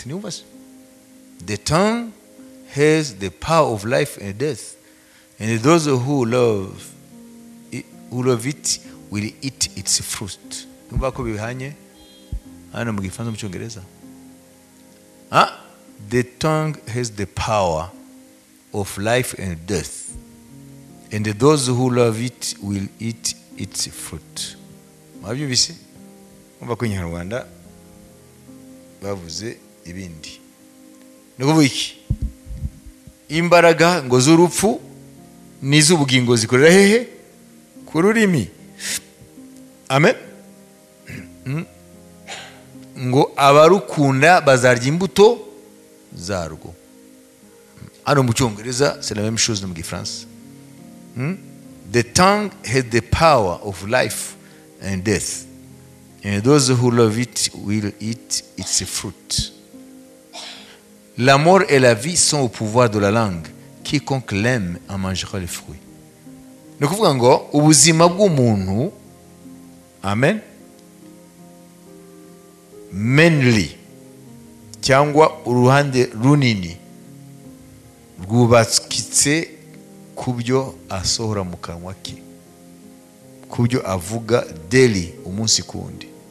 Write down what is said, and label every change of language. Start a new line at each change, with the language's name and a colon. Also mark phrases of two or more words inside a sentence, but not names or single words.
English: The tongue has the power of life and death, and those who love it will eat its fruit. The tongue has the power of life and death, and those who love it will eat its fruit.
Kinyarwanda: Mwabyumvise? Umva ko Inyarwanda bavuze ibindi. Nukuvuga iki? Imbaraga ngo z'urupfu n'iz'ubugingo zikorera hehe? Ku rurimi. Amen. Ngo abarukunda bazarya imbuto zarwo. Hano mu Cyongereza
French: c'est la même chose
Kinyarwanda: no mu Gifaransa.
English: The tongue has the power of life and death, and those who love it will eat its fruit.
French: La mort et la vie sont au pouvoir de la langue, quiconque l'aime en mangera les fruits.
Kinyarwanda: Ni ukuvuga ngo ubuzima bw'umuntu, amen, mainly cyangwa uruhande runini rwubatswe ku byo asohora mu kanwa ke, ku byo avuga daily, umunsi kundi.